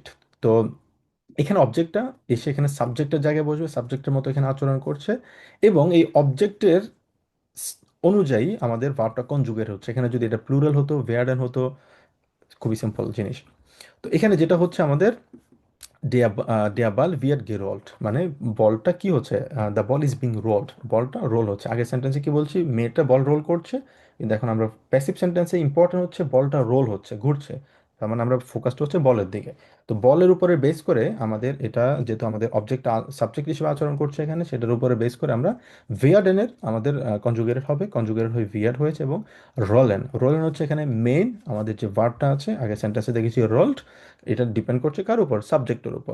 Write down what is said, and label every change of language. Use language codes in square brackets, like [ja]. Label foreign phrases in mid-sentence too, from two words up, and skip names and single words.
[bn] তো এখানে অবজেক্টটা এসে এখানে সাবজেক্টের জায়গায় বসবে, সাবজেক্টের মতো এখানে আচরণ করছে, এবং এই অবজেক্টের স- অনুযায়ী আমাদের ভার্বটা কনজুগেট হচ্ছে। এখানে যদি এটা প্লুরাল হতো, ভেয়ার্ডেন হতো, খুবই সিম্পল জিনিস। তো এখানে যেটা হচ্ছে আমাদের [de] der Ball wird gerollt, [bn] মানে বলটা কি হচ্ছে, [en] the ball is being rolled, [bn] বলটা রোল হচ্ছে। আগের সেন্টেন্সে কি বলছি, মেয়েটা বল রোল করছে, কিন্তু এখন আমরা প্যাসিভ সেন্টেন্সে ইম্পর্টেন্ট হচ্ছে বলটা রোল হচ্ছে, ঘুরছে। তার মানে আমরা ফোকাসটা হচ্ছে বলের দিকে। তো বলের উপরে বেস করে আমাদের এটা, যেহেতু আমাদের অবজেক্ট সাবজেক্ট হিসেবে আচরণ করছে এখানে, সেটার উপরে বেস করে আমরা ভিয়ার্ডেনের আমাদের কনজুগেটেড হবে, কনজুগেটেড হয়ে ভিয়ার্ড হয়েছে, এবং রোলেন, রোলেন হচ্ছে এখানে মেইন আমাদের যে ভার্বটা আছে, আগে সেন্টেন্সে দেখেছি রোল্ড, এটা ডিপেন্ড করছে কার উপর, সাবজেক্টের উপর।